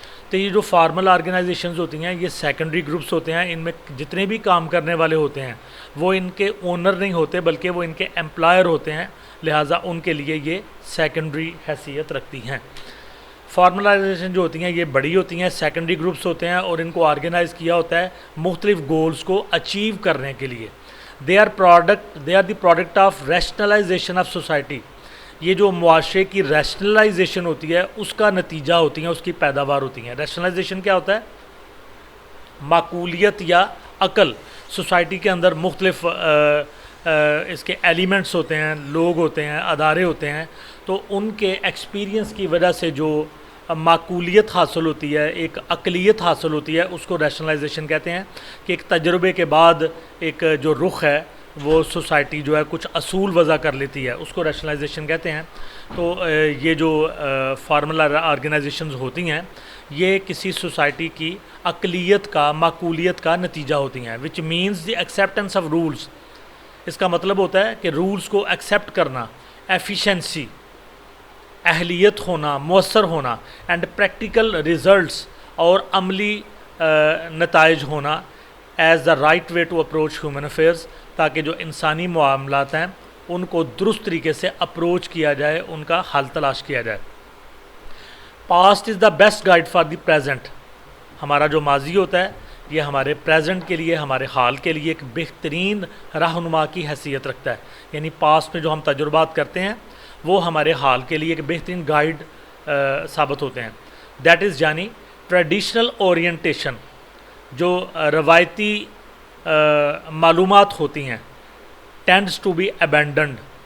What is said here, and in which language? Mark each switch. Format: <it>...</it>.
<ur>تو یہ جو فارمل آرگنائزیشنز ہوتی ہیں, یہ سیکنڈری گروپس ہوتے ہیں. ان میں جتنے بھی کام کرنے والے ہوتے ہیں وہ ان کے اونر نہیں ہوتے, بلکہ وہ ان کے امپلائر ہوتے ہیں. لہٰذا ان کے لیے یہ سیکنڈری حیثیت رکھتی ہیں. فارمل آرگنائزیشن جو ہوتی ہیں یہ بڑی ہوتی ہیں, سیکنڈری گروپس ہوتے ہیں, اور ان کو آرگنائز کیا ہوتا ہے مختلف گولز کو اچیو کرنے کے لیے.</ur> <en>They are the product of rationalization of society.</en> <ur>یہ جو معاشرے کی ریشنلائزیشن ہوتی ہے, اس کا نتیجہ ہوتی ہیں, اس کی پیداوار ہوتی ہیں. ریشنلائزیشن کیا ہوتا ہے؟ معقولیت یا عقل. سوسائٹی کے اندر مختلف اس کے ایلیمنٹس ہوتے ہیں, لوگ ہوتے ہیں, ادارے ہوتے ہیں, تو ان کے ایکسپیرینس کی وجہ سے جو معقولیت حاصل ہوتی ہے, ایک عقلیت حاصل ہوتی ہے, اس کو ریشنلائزیشن کہتے ہیں. کہ ایک تجربے کے بعد ایک جو رخ ہے, وہ سوسائٹی جو ہے کچھ اصول وضع کر لیتی ہے, اس کو ریشنلائزیشن کہتے ہیں. تو یہ جو فارمل آرگنائزیشنز ہوتی ہیں, یہ کسی سوسائٹی کی عقلیت کا, معقولیت کا نتیجہ ہوتی ہیں.</ur> <en>Which means the acceptance of rules.</en> <ur>اس کا مطلب ہوتا ہے کہ رولز کو ایکسیپٹ کرنا, ایفیشنسی, اہلیت ہونا, مؤثر ہونا,</ur> <en>and practical results,</en> <ur>اور عملی نتائج ہونا,</ur> <en>as the right way to approach human affairs,</en> <ur>تاکہ جو انسانی معاملات ہیں ان کو درست طریقے سے اپروچ کیا جائے, ان کا حل تلاش کیا جائے.</ur> <en>Past is the best guide for the present.</en> <ur>ہمارا جو ماضی ہوتا ہے یہ ہمارے پریزنٹ کے لیے, ہمارے حال کے لیے ایک بہترین رہنما کی حیثیت رکھتا ہے. یعنی پاسٹ میں جو ہم تجربات کرتے ہیں وہ ہمارے حال کے لیے ایک بہترین گائیڈ ثابت ہوتے ہیں.</ur> <en>that is یعنی traditional orientation,</en> <ur>جو روایتی معلومات ہوتی ہیں,</ur> <en>Tends to be abandoned.</en>